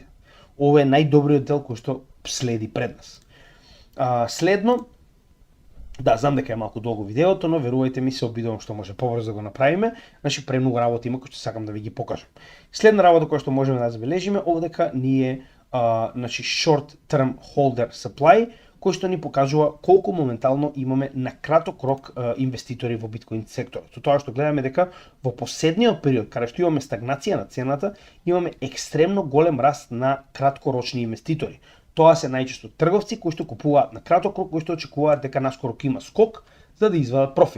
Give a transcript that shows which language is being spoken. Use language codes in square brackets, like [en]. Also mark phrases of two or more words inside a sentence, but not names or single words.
[mk] Ова е најдобриот дел кој што следи пред нас. Следно, да, знам дека е малку долго видеото, но верувајте ми се обидувам што може побрзо да го направиме, значи премногу работи има кои што сакам да ви ги покажам. Следна работа која што можеме да забележиме овдека ние значи [en] short term holder supply, [mk] кој што ни покажува колку моментално имаме на краток рок инвеститори во биткоин секторот. Со тоа што гледаме дека во последниот период каде што имаме стагнација на цената, имаме екстремно голем раст на краткорочни инвеститори. Тоа се најчесто трговци кои што купуваат на краток рок, кои што очекуваат дека наскоро ќе има скок за да извадат профит.